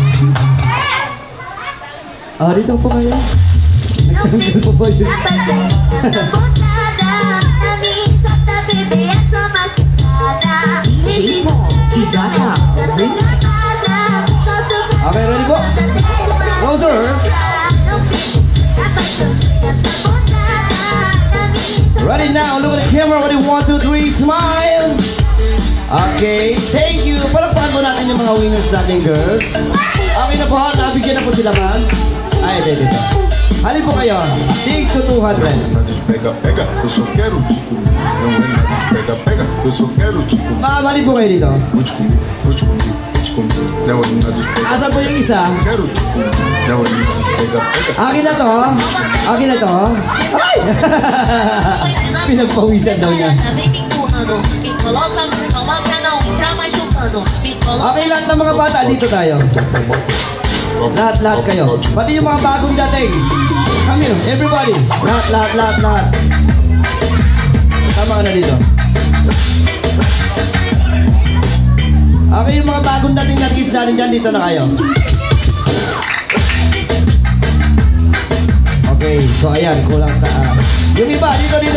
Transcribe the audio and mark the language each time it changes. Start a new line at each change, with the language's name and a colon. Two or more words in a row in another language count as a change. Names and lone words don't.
Filipino: Dito po kayo. Nagtanggal po ba yun? Okay, ready po?
English: Closer. Ready now, look at the camera. Ready, 1, 2, 3, smile. Okay, thank you.
Filipino: Palakpakan po natin yung mga winners natin, girls. Okay na po, nabigyan na po sila, ma'am. Ay, dito. Halin po kayo.
English: Take to 200.
Portuguese: A gente pega, eu só quero te comer. Não é nada de pega, eu só quero te comer.
Filipino: Ma'am, halin po kayo dito.
Portuguese: Vou te comer. Não é nada de pega,
Filipino: Asan po yung isa?
Portuguese: quero te comer. Não é nada de pega.
Filipino: Akin na to. Ay! Pinagpawisan daw niya.
Portuguese: Vem me empurrando, me coloca no chão pra não entrar machucando. Me coloca.
Filipino: Okay, lahat ng mga bata, dito tayo. Lahat kayo. Pati yung mga bagong dating.
English: Come here, everybody.
Filipino: Lahat. Tama ka na dito. Okay, yung mga bagong dating na kids natin dyan, dito na kayo. Okay, so ayan, kulang yung iba, dito.